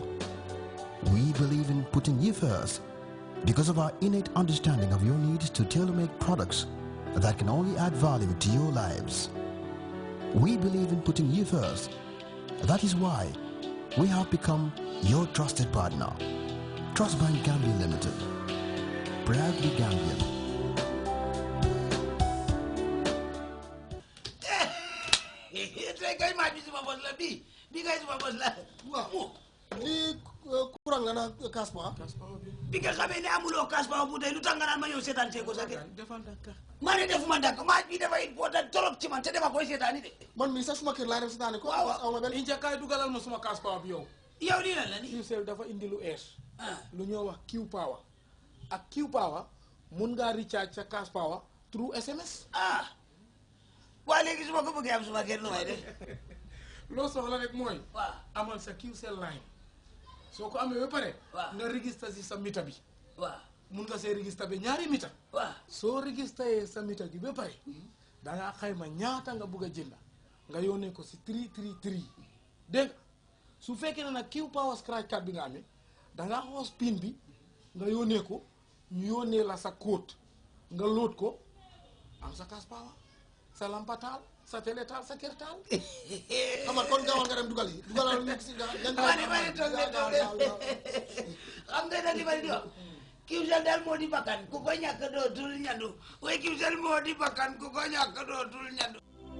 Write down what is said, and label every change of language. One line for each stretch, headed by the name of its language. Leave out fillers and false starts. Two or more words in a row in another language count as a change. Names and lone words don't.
English: We believe in putting you first because of our innate understanding of your needs to tailor-make products that can only add value to your lives. We believe in putting you first. That is why we have become your trusted partner. Trust Bank Gambia Limited. Proudly Gambian.
Wolof: kurang la na kaspa bi nga xamee ne amuloo kaspa bu tey lu tax nga naan ma ñëw seetaan see ko sa kër ma ne defuma dakk maaj bi dafa
French: important trop
Wolof: ci man te dama koy seetaani de man mi sax suma kër laa dem seetaani ko aw ma benn inja kay dugalal ma suma kaspa bi yow lii lan la ni QCell dafa indi lu ees lu ñoo wax Q power ak Q power mun ngaa recharge sa cash power
English: through SMS
Wolof: waa léegi su ma ko bëggee am suma kër nu may def loo soxla rek mooy amal sa QCell line soo ko amee ba pare nga register si sa mita bi mun nga see register bi ñaari mita soo registré sa mita bi ba pare dangaa xayma ñaata nga bugg a jënd nga yónnee ko si 333 dégg nga su fekkee ne nag Q power
English: scratch card
Wolof: bi nga amee dangaa xoos pin bi nga yónnee ko ñu yónnee la sa code nga load ko am sa cash power sa lampa taal sa télé taal sa kër taal Amar kon gaawal nga dem dugal yi dugalal nekk si nga mane toog xam nga li ma di wax kiwsel daal moo di bakkan ku ko ñàkk dootul ñandu way kiwsel moo di bakkan ku ko ñàkk dootul ñandu